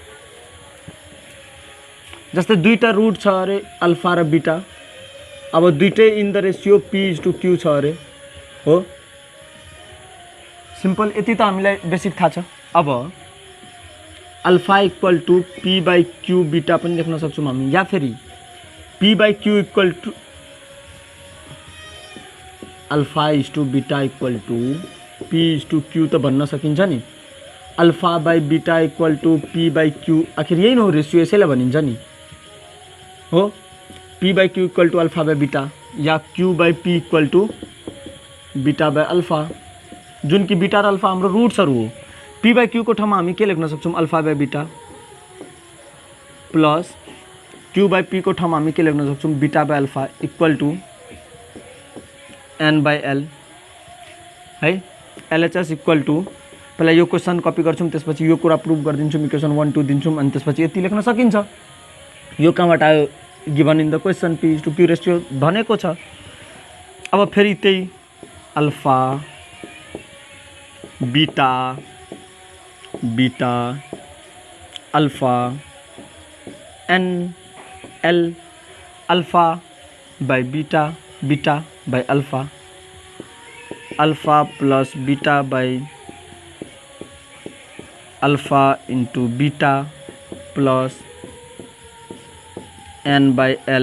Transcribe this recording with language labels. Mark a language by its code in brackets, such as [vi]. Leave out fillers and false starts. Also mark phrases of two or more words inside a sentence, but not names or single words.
[ne] जस्तै दुईटा रुट छ अरे अल्फा र बीटा, अब दुईटै [en] in the ratio [ne] p/q छ अरे हो। सिम्पल यति त हामीलाई बेसिक थाहा छ। अब [en] alpha equal to p by q beta [ne] पनि लेख्न सक्छौँ हामी, या फेरि [en] p by q equal to alpha is to beta equal to p/q [ne] त भन्न सकिन्छ नि। [en] alpha by beta equal to p by q, [ne] आखिर यही न हो रेसियो, यसैलाई भनिन्छ नि हो। [en] p by q equal to alpha by beta [ne] या [en] q by p equal to beta by alpha, [ne] जुन कि बीटा र अल्फा हाम्रो रुट्सहरू हो। [en] p by q [ne] को ठाउँमा हामी के लेख्न सक्छौँ [en] alpha by beta, plus q by p [ne] को ठाउँमा हामी के लेख्न सक्छौँ [en] beta by alpha equal to n by l [ne] है। [en] LHS equal to [ne] पहिला यो क्वेसन कपी गर्छौँ, त्यसपछि यो कुरा प्रुभ गरिदिन्छौँ, इक्वेसन 1 2 दिन्छौँ, अनि त्यसपछि यति लेख्न सकिन्छ। यो कहाँबाट आयो, [en] given in the question [ne] p/q रेसियो भनेको छ। अब फेरि त्यही अल्फा बीटा बीटा अल्फा n l, [en] alpha by beta beta by alpha, alpha plus beta by alpha into beta plus n by l.